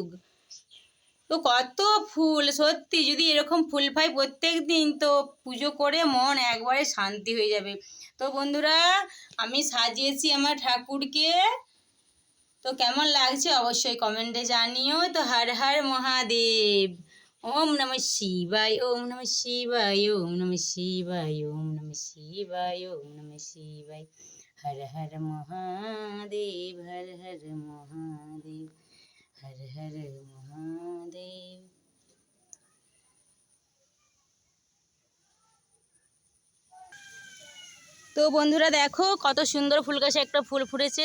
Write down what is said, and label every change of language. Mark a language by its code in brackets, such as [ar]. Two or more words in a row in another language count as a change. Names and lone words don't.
[bn] তো কত ফুল, সত্যি যদি এরকম ফুল পাই প্রত্যেক দিন তো পুজো করে মন একবারে শান্তি হয়ে যাবে। তো বন্ধুরা আমি সাজিয়েছি আমার ঠাকুরকে, তো কেমন লাগছে অবশ্যই কমেন্টে জানিও। তো হর হর মহাদেব, [sa] ওম নমঃ শিবায়, ওম নমঃ শিবায়, ওম নমঃ শিবায়, ওম নমঃ শিবায়, ওম নমঃ শিবায়। [bn] হর হর মহাদেব, হর হর মহাদেব, হর হর মহাদেব। তো বন্ধুরা দেখো কত সুন্দর ফুল গাছে একটা ফুল ফুটেছে।